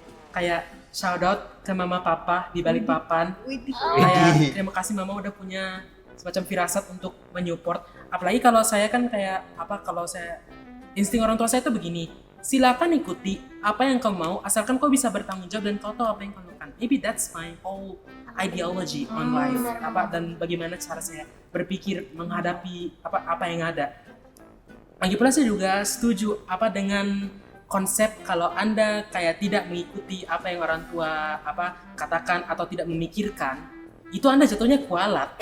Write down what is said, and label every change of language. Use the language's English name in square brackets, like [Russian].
[Indonesian] Kayak shout out ke mama papa di balik papan. Kayak terima kasih mama udah punya semacam firasat untuk menyupport. Apalagi kalau saya kan kayak kalau saya insting orang tua saya itu begini. Silakan ikuti apa yang kau mau asalkan kau bisa bertanggung jawab dan kau tahu apa yang kau lakukan. [English] Maybe that's my whole ideology on life. [Indonesian] Dan bagaimana cara saya berpikir menghadapi apa yang ada. Lagi pula saya juga setuju dengan konsep kalau Anda kayak tidak mengikuti apa yang orang tua katakan atau tidak memikirkan, itu Anda jatuhnya kualat.